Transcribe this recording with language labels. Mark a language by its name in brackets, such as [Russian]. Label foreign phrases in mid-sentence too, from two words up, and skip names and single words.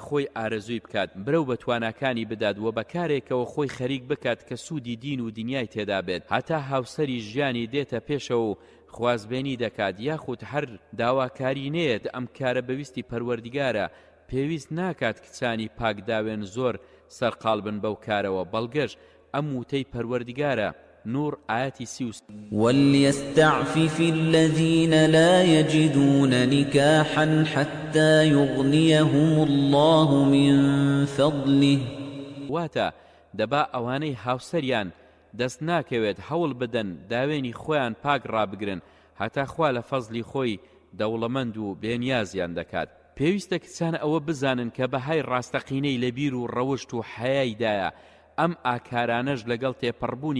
[Central Kurdish] خۆی ئارەزووی بکات برەو بە تواناکانی بدات و بە کارێکەوە خۆی خەریک بکات کە سوودی دین و دنیای تێدا بێت هەتا هاوسەری ژیانی دێتە پێشەوە و خوازبێنی دەکات یاخود هەر داواکاری نێت ئەم کارە بەویستی پەروەردیگارە پێویست ناکات کچانی پاکداوێن زۆر سەرقاڵ بن بەو کارەوە بەڵگەش ئەم وتەی پەروەردیگارە نور آياتي سيوس [Arabic] وليستعفف الذين لا يجدون نكاحا حتى يغنيهم الله من فضله [Central Kurdish] واتا دبا اواني هاوسريان دەست ناکەوێت هەوڵ بدەن داوێنی خۆیان پاک ڕابگرن هەتا خوا لە فەزلی خۆی دەوڵەمەند و بێنیازیان دەکات پێویستە کچان ئەوە بزانن کە بەهای ڕاستەقینەی لەبیر و ڕەوشت و حەیایدایە ئەم ئاکارانەش لەگەڵ تێپەڕبوونی